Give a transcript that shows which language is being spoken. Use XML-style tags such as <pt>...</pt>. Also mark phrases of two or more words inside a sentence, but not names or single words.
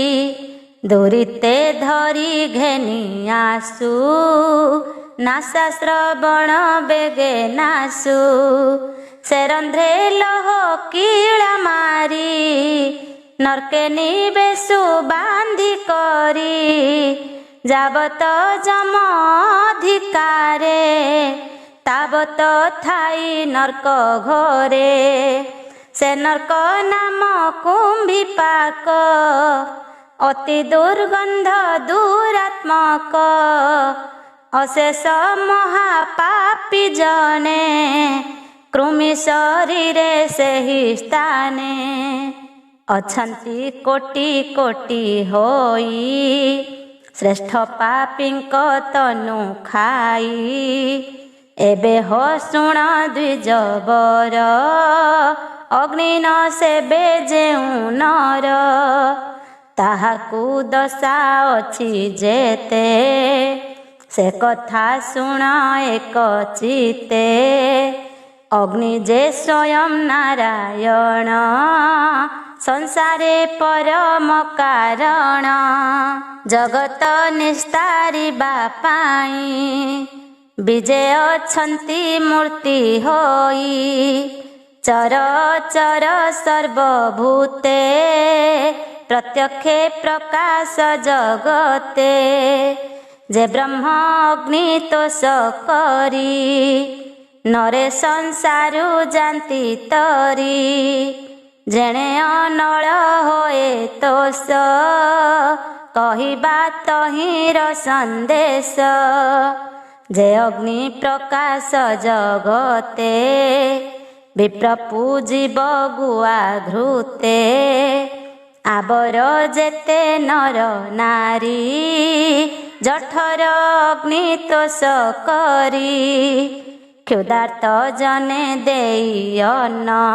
<or>ଦୂରିତେ ଧରି ଘେନି ଆସୁ ନାସା ଶ୍ରବଣ ବେଗେ ନାଶୁ ସେ ରନ୍ଧ୍ରେ ଲହ କୀଡ଼ା ମାରି ନରକେ ନିବେଶୁ ବାନ୍ଧି କରି ଯାବତ ଯମ ଅଧିକାରେ ତାବତ ଥାଇ ନରକ ଘରେ ସେ ନରକ ନାମ କୁମ୍ଭୀ ପାକ ଅତି ଦୁର୍ଗନ୍ଧ ଦୁରାତ୍ମକ ଅଶେଷ ମହାପାପୀ ଜନେ କୃମି ଶରୀରେ ସେ ହି ସ୍ଥାନେ ଅଛନ୍ତି କୋଟି କୋଟି ହୋଇ ଶ୍ରେଷ୍ଠ ପାପୀଙ୍କ ତନୁ ଖାଇ ଏବେ ହୋ ଶୁଣ ଦ୍ୱିଜବର ଅଗ୍ନି ନ ସେବେ ଯେଉଁ ନର ତାହାକୁ ଦଶା ଅଛି ଯେତେ ସେ କଥା ଶୁଣ ଏକ ଚିତ୍ତେ ଅଗ୍ନି ଯେ ସ୍ୱୟଂ ନାରାୟଣ ସଂସାରେ ପରମ କାରଣ ଜଗତ ନିସ୍ତାରିବା ପାଇଁ ବିଜୟ ଅଛନ୍ତି ମୂର୍ତ୍ତି ହୋଇ ଚର ଚର ସର୍ବଭୂତେ ପ୍ରତ୍ୟକ୍ଷେ ପ୍ରକାଶ ଜଗତେ ଯେ ବ୍ରହ୍ମ ଅଗ୍ନି ତୋଷ କରି ନରେ ସଂସାରୁ ଜାଣନ୍ତି ତରି ଯେଣେ ଅନଳ ହୋଏ ତୋଷ କହିବା ତହିଁର ସନ୍ଦେଶ ଯେ ଅଗ୍ନି ପ୍ରକାଶ ଜଗତେ ବିପ୍ର ପୂଜିବ ଗୁଆ ଘୃତେ ଆଉର ଯେତେ ନର ନାରୀ ଜଠର ଅଗ୍ନି ତୋଷ କରି କ୍ଷୁଧାର୍ତ୍ତ ଜନେ ଦେଇ ଅନ୍ନ</or>